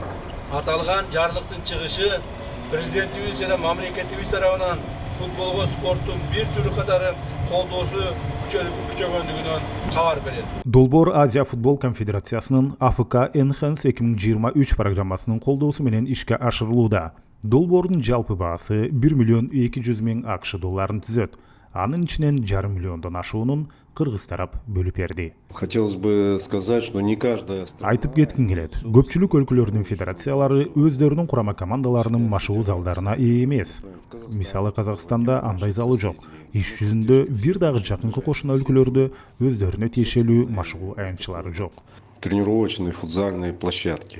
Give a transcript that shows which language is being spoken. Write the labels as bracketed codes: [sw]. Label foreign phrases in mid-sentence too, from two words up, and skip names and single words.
[ky] Аталган жарлыктын чыгышы президентибиз жана мамлекетибиз тарабынан футболго спорттун бир түрү катары колдоосу күчөгөндүгүнөн кабар берет. Долбоор Азия футбол конфедерациясынын АФК Enhance 2023 программасынын колдоосу менен ишке ашырылууда. Долбоордун жалпы баасы 1 миллион 200 миң АКШ долларын түзөт. Анын ичинен 5,5 миллиондон ашуунун Кыргыз тарап бөлүп берди. [ru] Хотелось бы сказать, что не каждая [ky] Айтып кетким келет. Көпчүлүк өлкөлөрдүн федерациялары өздөрүнүн курама командаларынын машыгуу залдарына ээ эмес. Мисалы Казакстанда андай залы жок. Иш жүзүндө бир дагы жакынкы кошуна өлкөлөрдө өздөрүнө тиешелүү машыгуу аянтчылары жок. [ru] тренировочные футзальные площадки.